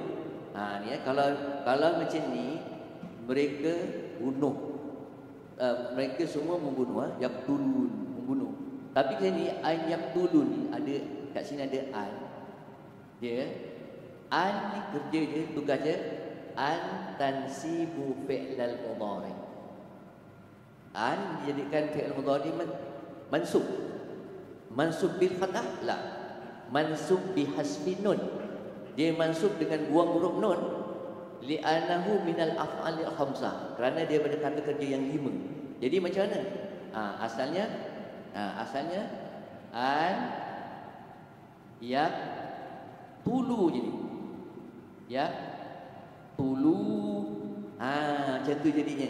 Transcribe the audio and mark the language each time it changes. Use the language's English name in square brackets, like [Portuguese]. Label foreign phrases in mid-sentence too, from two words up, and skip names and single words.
[Malay] Ni kalau macam ni mereka bunuh. Mereka semua membunuh, yaqtulun, membunuh. Tapi kat sini [Arabic] أن يقتلون, [Malay] ada kat sini ada an. Dia an ni kerja dia, tugas dia [Arabic] أن تنصب الفعل المضارع. [Malay] An dijadikan [Arabic] فعل مضارع منصوب. منصوب بالفتحة؟ لا. منصوب بحذف النون. [Malay] Dia mansub dengan buang huruf nun. [Arabic] لأنه من الأفعال الخمسة. [Malay] Kerana dia pada kata kerja yang 5. Jadi macam mana? Asalnya [Arabic] أن يقتلوا [Malay] jadi. [Arabic] يقتلوا. [Malay] Macam tu jadinya.